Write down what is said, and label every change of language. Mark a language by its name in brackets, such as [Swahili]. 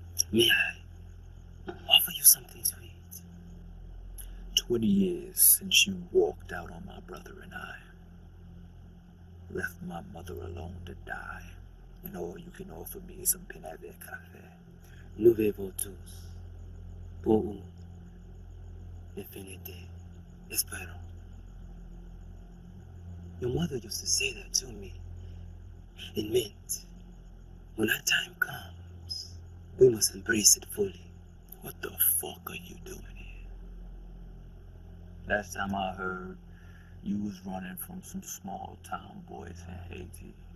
[English] May I offer you something sweet? 20 years since you walked out on my brother and I. Left my mother alone to die, and all you can offer me is some pinade cafe. [French] Nous vivons tous pour une infinité. Espérons. [English] Your mother used to say that to me. It meant, when that time comes, we must embrace it fully. What the fuck are you doing here? Last time I heard, you was running from some small town boys in Haiti.